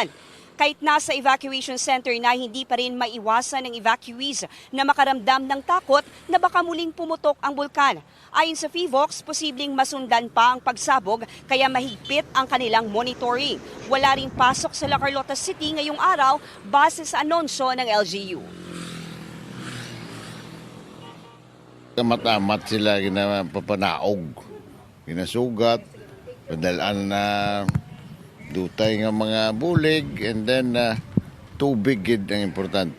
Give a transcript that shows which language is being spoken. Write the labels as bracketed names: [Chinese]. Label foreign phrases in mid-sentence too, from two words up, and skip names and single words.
[Filipino] Kahit nasa evacuation center na, hindi pa rin maiwasan ng evacuees na makaramdam ng takot na baka muling pumutok ang bulkan. Ayon sa PHIVOC, posibleng masundan pa ang pagsabog kaya mahigpit ang kanilang monitoring. Wala ring pasok sa La Carlota City ngayong araw base sa anunsyo ng LGU. [Hiligaynon] Matamat sila ginapapanaog, ginasugat, padalaan na dutay nga mga bulig, and then tubig gid ang importante.